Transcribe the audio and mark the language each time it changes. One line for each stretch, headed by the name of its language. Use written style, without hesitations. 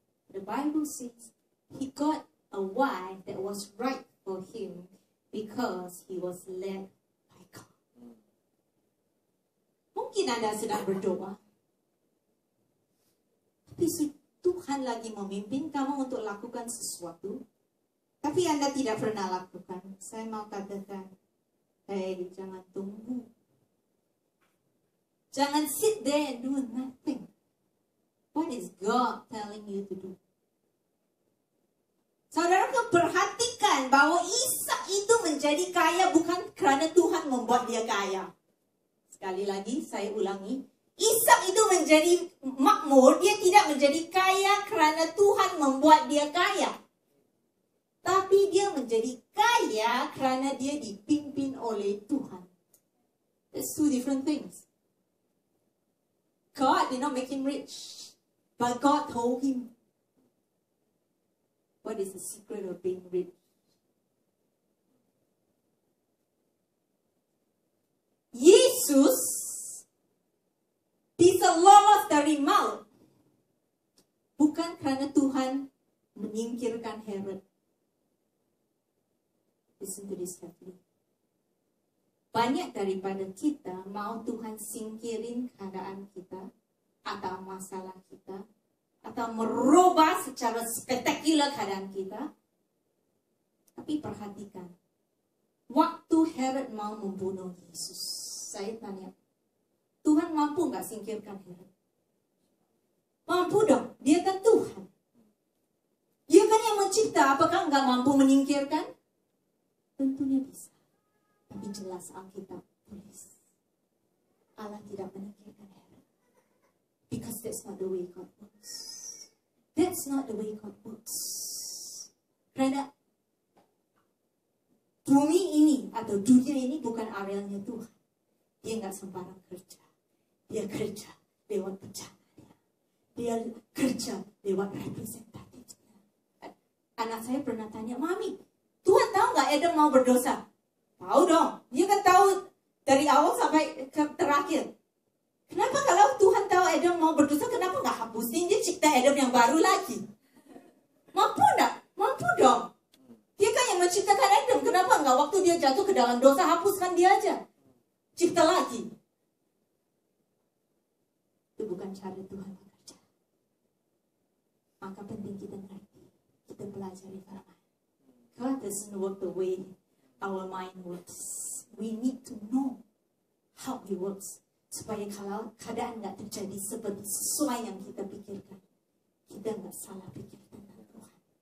English: The Bible says he got a wife that was right for him because he was led by God.
Indonesian: Mungkin Anda sedang berdoa, tapi Tuhan lagi memimpin kamu untuk lakukan sesuatu, tapi Anda tidak pernah lakukan. Saya mau katakan, hey, jangan tunggu. Jangan
English: sit there and do nothing. What is God telling you to do?
Indonesian: Saudara perhatikan bahwa Ishak itu menjadi kaya bukan kerana Tuhan membuat dia kaya. Sekali lagi saya ulangi, Ishak itu menjadi makmur, dia tidak menjadi kaya kerana Tuhan membuat dia kaya. Tapi dia menjadi kaya kerana dia dipimpin oleh Tuhan.
English: That's two different things. God did not make him rich. But God told him, what is the secret of being rich?
Indonesian: Yesus bisa lolos dari maut bukan karena Tuhan menyingkirkan Herod.
English: Listen to this carefully.
Indonesian: Banyak daripada kita mau Tuhan singkirin keadaan kita atau masalah kita, atau merubah secara spektakuler keadaan kita. Tapi perhatikan, waktu Herod mau membunuh Yesus, saya tanya, Tuhan mampu nggak singkirkan Herod? Mampu dong, dia kan Tuhan. Dia kan yang mencipta, apakah nggak mampu menyingkirkan? Tentunya bisa. Tapi jelas Alkitab tulis, Allah tidak menyingkirkan Herod.
English: Because that's not the way God works. That's not the way God works.
Indonesian: Karena bumi ini atau dunia ini bukan arealnya Tuhan. Dia nggak sembarang kerja. Dia kerja lewat rencananya. Dia kerja lewat representatifnya. Anak saya pernah tanya, Mami, Tuhan tahu nggak Adam mau berdosa? Tahu dong. Dia kan tahu dari awal sampai terakhir. Kenapa kalau Tuhan tahu Adam mau berdosa, kenapa nggak hapusin dia cipta Adam yang baru lagi? Mampu nggak? Mampu dong. Dia kan yang menciptakan Adam. Kenapa nggak waktu dia jatuh ke dalam dosa, hapuskan dia aja? Cipta lagi. Itu bukan cara Tuhan bekerja. Maka penting kita ngerti. Kita pelajari firman.
English: God doesn't work the way our mind works. We need to know how He works.
Indonesian: Supaya kalau keadaan nggak terjadi seperti sesuai yang kita pikirkan, kita nggak salah pikir tentang Tuhan.